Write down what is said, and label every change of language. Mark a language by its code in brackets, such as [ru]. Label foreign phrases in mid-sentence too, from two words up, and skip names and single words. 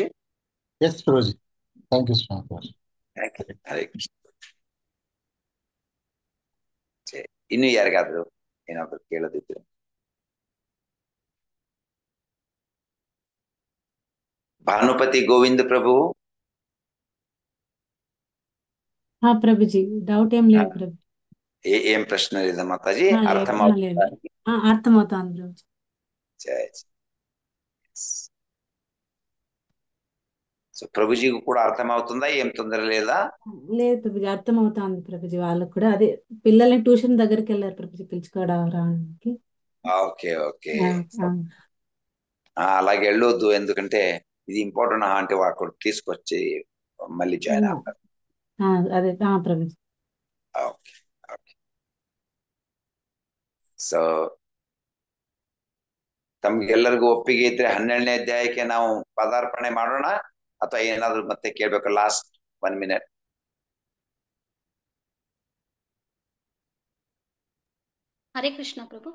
[kn] ಎಸ್ ಪ್ರಭುಜಿ, [en] thank you [kn] ಸ್ವಾಮಿ. ಹರೇ ಕೃಷ್ಣ. ಇನ್ನು ಯಾರಿಗಾದ್ರು ಏನಾದ್ರು ಕೇಳೋದಿದ್ರೆ? ಭಾನುಪತಿ ಗೋವಿಂದ ಪ್ರಭು. [te] ప్రభుజీ డౌట్ ఏం లేదు ప్రభు. ఏం ప్రశ్న లేదా మాతాజీ? అర్థమవుతుంది ప్రభు. జై సో ప్రభుజీ కూడా అర్థమవుతుందా? ఏం తొందర లేదా? లేదు ప్రభుజీ, అర్థమవుతుంది ప్రభుజీ. వాళ్ళకు కూడా అదే పిల్లల్ని ట్యూషన్ దగ్గరికి వెళ్ళారు ప్రభుజీ పిలుచుకోవడానికి. [en] okay okay, [te] అలాగే వెళ్ళొద్దు, ఎందుకంటే ఇది ఇంపార్టెంట్. అంటే వాడు తీసుకొచ్చి మళ్ళీ జాయిన్ అవుతారు. అదే ప్రభుజీ. [en] okay okay. [kn] ಸೊ ತಮ್ಗೆಲ್ಲರಿಗೂ ಒಪ್ಪಿಗೆ ಇದ್ರೆ 12ನೇ ಅಧ್ಯಾಯಕ್ಕೆ ನಾವು ಪದಾರ್ಪಣೆ ಮಾಡೋಣ ಅಥವಾ ಏನಾದ್ರು ಮತ್ತೆ ಕೇಳ್ಬೇಕು? [en] last 1 minute. [kn] ಹರೇ ಕೃಷ್ಣ ಪ್ರಭು.